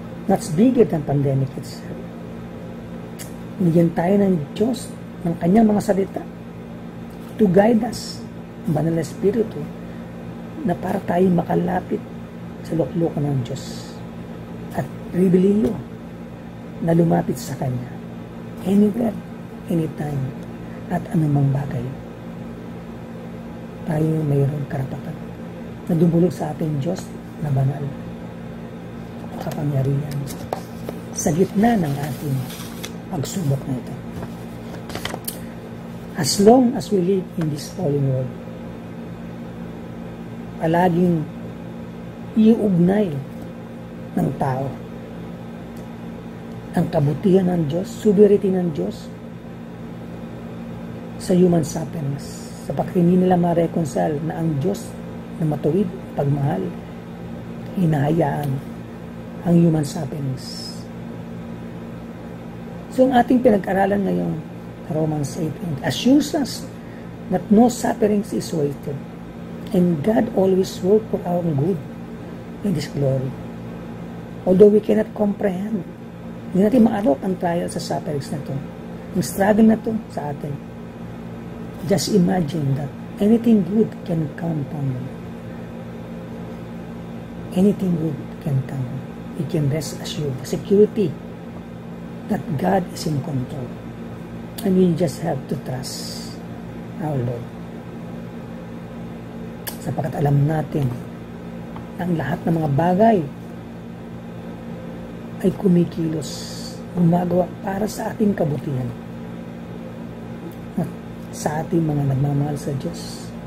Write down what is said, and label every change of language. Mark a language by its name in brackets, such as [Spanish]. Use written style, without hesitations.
[English] Much bigger than pandemic itself. [Filipino] Bigyan tayo ng Diyos ng kanyang mga salita [English] to guide us, [Filipino] ang banal na Espiritu, na para tayo makalapit sa luklukan ng Diyos at pribiliyo na lumapit sa Kanya [English] anywhere, anytime, [Filipino] at anumang bagay. Tayo mayroong karapatan na dumulog sa ating Diyos na banal, kapangyarihan sa gitna ng ating pagsubok na ito. [English] As long as we live in this fallen world, [Filipino] palaging iuugnay ng tao ang kabutihan ng Diyos, sovereignty ng Diyos sa human sufferings, sapagkat hindi nila ma-reconcile na ang Diyos na matuwid, pagmahal, hinahayaan ang human sufferings. So ang ating pinag-aralan ngayon, [English] Romans 8, assures us that no sufferings is wasted, and God always works for our good in His glory. Although we cannot comprehend, [Filipino] hindi natin maarok ang trial sa sufferings na to, ang struggle na to sa atin. [English] Just imagine that anything good can come from it. Anything good can come. We can rest assured, the security that God is in control. And we just have to trust our Lord. [Filipino] Sapagkat alam natin ang lahat ng mga bagay ay kumikilos, gumagawa para sa ating kabutihan at sa ating mga nagmamahal sa Diyos.